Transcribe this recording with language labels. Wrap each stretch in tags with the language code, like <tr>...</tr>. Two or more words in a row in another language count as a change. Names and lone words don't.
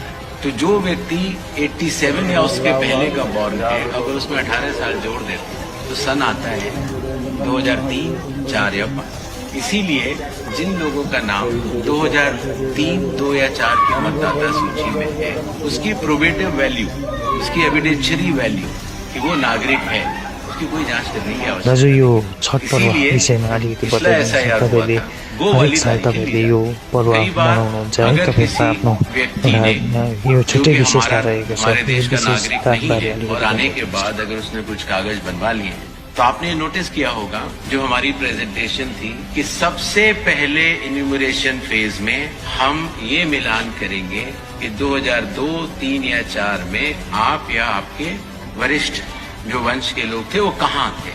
<hi>तो जो व्यक्ति 87 या उसके पहले का बॉर्न है, अगर उसमें 18 साल जोड़ देते हैं तो सन आता है 2003, 4 या 5। इसीलिए जिन लोगों का नाम 2003, 2 या 4 की मतदाता सूची में है, उसकी</hi> <en>probative value,</en> <hi>उसकी</hi> <en>evidentiary value</en> <hi>कि वो नागरिक है, उसकी कोई जांच करने की आवश्यकता</hi> <ne>दाजु यो छठ पर्व विषयमा अलिकति बताइदिनुहोस्। तपाईँले हरेक साल तपाईँले यो पर्व मनाउनुहुन्छ है, तपाईँको आफ्नो यो छुट्टै विशेषता रहेको छ।</ne> <hi>हमारे देश का नागरिक नहीं है और आने के बाद अगर उसने कुछ कागज बनवा लिए तो आपने नोटिस किया होगा जो हमारी प्रेजेंटेशन थी कि सबसे पहले</hi> <en>enumeration phase</en> <hi>में हम ये मिलान करेंगे कि 2002, 3 या 4 में आप या आपके वरिष्ठ जो वंश के लोग थे वो कहाँ थे।</hi>